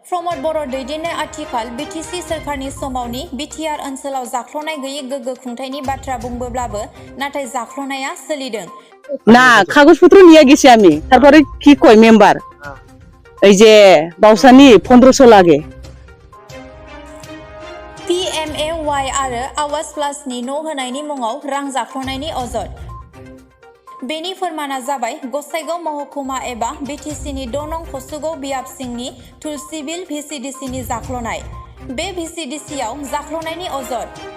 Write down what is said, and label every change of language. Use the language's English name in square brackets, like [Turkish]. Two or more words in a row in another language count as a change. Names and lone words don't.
[Bodo] प्रमद बर' दैदेननाय आथिखाल बिटिसि सोरखारनि समावनि बिटिआर ओनसोलाव जाख्ल'नाय गैयै गोग्गो खुंथायनि बाथ्रा बुंबोब्लाबो नाथाय जाख्ल'नाया सोलिदों [Bangla] না কাগজপত্র নিয়ে গেছি আমি তারপরে কি কই মেম্বার এই যে বাউসানি 1500 লাগে [Bodo] PMAY आरो आवाज प्लासनि न' होनायनि मुङाव रां जाख्ल'नायनि अजद बेनि फोरमाना जाबाय गसाइगाव महकुमा एबा बिटिसिनि 2 नं कसुगाव बियाब सिंनि तुलसिबिल VCDCनि जाख्ल'नाय बे VCDCआव जाख्ल'नायनि अजद